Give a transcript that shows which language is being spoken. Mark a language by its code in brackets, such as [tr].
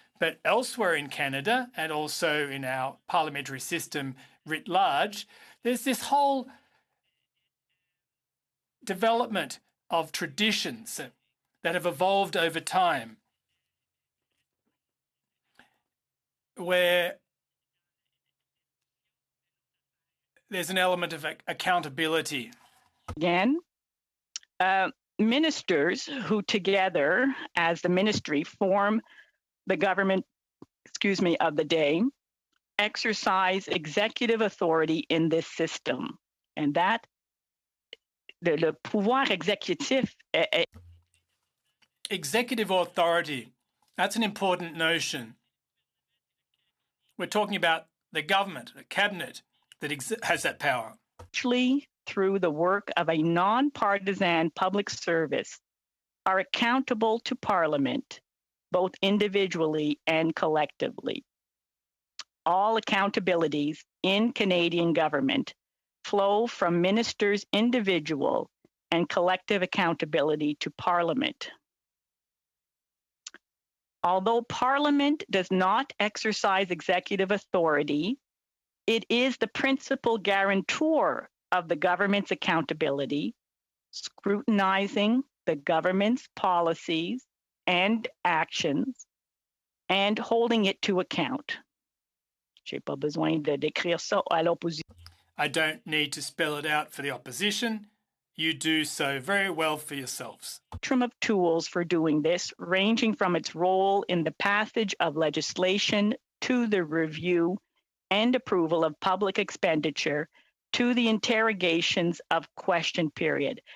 [en] But elsewhere in Canada, and also in our parliamentary system writ large, there's this whole development of traditions that have evolved over time, where there's an element of accountability. Again, ministers who together as the ministry form the government, of the day, exercise executive authority in this system. And that, [fr] le pouvoir exécutif. [en] Executive authority, that's an important notion. We're talking about the government, the cabinet, that has that power. Actually, through the work of a non-partisan public service, are accountable to Parliament, both individually and collectively. All accountabilities in Canadian government flow from ministers' individual and collective accountability to Parliament. Although Parliament does not exercise executive authority, it is the principal guarantor of the government's accountability, scrutinizing the government's policies and actions, and holding it to account. [fr] J'ai pas besoin de décrire ça à l'opposition. [en] I don't need to spell it out for the opposition. You do so very well for yourselves. Spectrum of tools for doing this, ranging from its role in the passage of legislation to the review and approval of public expenditure to the interrogations of question period.